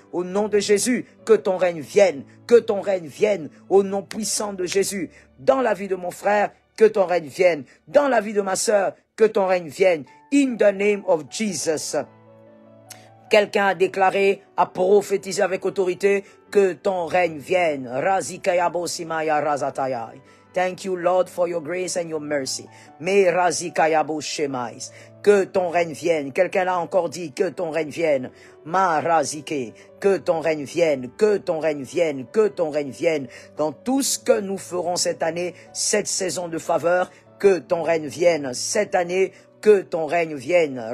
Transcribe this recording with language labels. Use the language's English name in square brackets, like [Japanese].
[French] Au nom de Jésus, que ton règne vienne, que ton règne vienne, au nom puissant de Jésus. Dans la vie de mon frère, que ton règne vienne. Dans la vie de ma sœur, que ton règne vienne. [English] In the name of Jesus. [French] Quelqu'un a déclaré, a prophétisé avec autorité, que ton règne vienne. Razikayabo simaya razatayai. [English] Thank you, Lord, for your grace and your mercy. Me razikayabo shemais. [French] Que ton règne vienne. Quelqu'un l'a encore dit, que ton règne vienne. Ma razike. Que ton règne vienne. Que ton règne vienne. Que ton règne vienne. Dans tout ce que nous ferons cette année, cette saison de faveur, que ton règne vienne. Cette année, que ton règne vienne.